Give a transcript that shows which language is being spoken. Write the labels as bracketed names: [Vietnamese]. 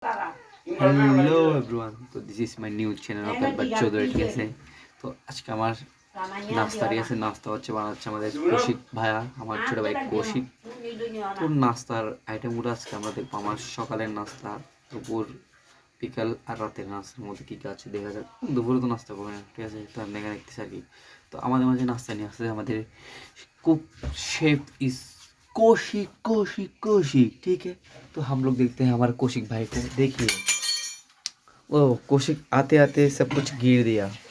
[English] hello everyone, तो this is my new channel [Bangla] আপনার বাচ্চাদের ঠিক আছে। তো আজকে আমার নাস্তা ঠিক আছে, নাস্তা হচ্ছে বানাচ্ছে আমাদের কৌশিক ভাইয়া, আমার ছোট ভাই কৌশিক। তো নাস্তার আইটেমগুলো আজকে আমরা দেখবো আমার সকালের নাস্তা, দুপুর, বিকাল আর রাতের নাস্তার মধ্যে কী কী আছে দেখা যাক। দুপুরে তো নাস্তা করবে না ঠিক আছে, তো আমি দেখা দেখতেছি আর কি। তো আমাদের মাঝে নাস্তা নিয়ে আসছে আমাদের [Hindi] कुक शेफ इस कौशिक कौशिक कौशिक, ठीक है। तो हम लोग देखते हैं हमारे कौशिक भाई को, देखिए ओ कौशिक आते आते सब कुछ गिर दिया।